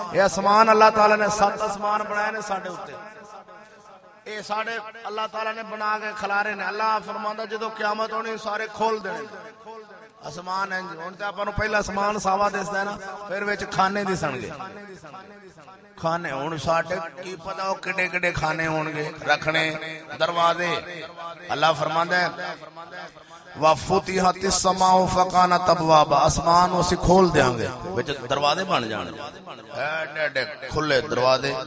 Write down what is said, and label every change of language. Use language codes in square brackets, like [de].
[pa] یہ آسمان اللہ تعالیٰ نے 7 آسمان بنائے نے ساڈے اوتے. اے ساڈے اللہ تعالیٰ نے بنا کے کھلارے نے. اللہ فرماندا جدوں قیامت ہونی سارے کھول دینے آسمان ہیں. ہن تے آپاں نوں پہلا آسمان ساوا دسدا ہے نا, پھر وچ کھانے دسن گے. کھانے ہن ساڈے کی پتہ او کڈے کڈے کھانے ہون گے رکھنے دروازے. اللہ فرماندا ہے [ar] وَفُتِحَتِ السَّمَاءُ فَكَانَتْ أَبْوَابًا, [pa] آسمان اسی کھول دیاں گے وچ دروازے بن جان گے ایڈے کھلے دروازے.